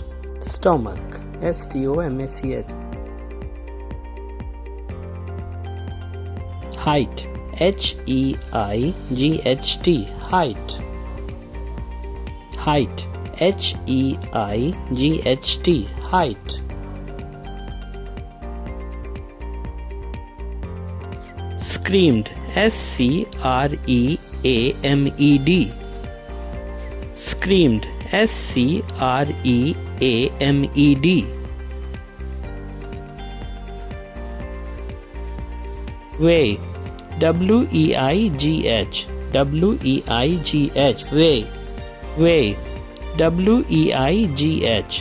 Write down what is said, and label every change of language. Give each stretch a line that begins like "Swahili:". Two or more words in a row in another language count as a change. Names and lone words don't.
English: Stomach, S-T-O-M-A-C-H. Height, H-E-I-G-H-T. Height. Height, H-E-I-G-H-T. Height. Screamed, S-C-R-E-A-M-E-D. Screamed, S-C-R-E-A-M-E-D. Weigh, W-E-I-G-H. W-E-I-G-H. Weigh. Weigh, W-E-I-G-H.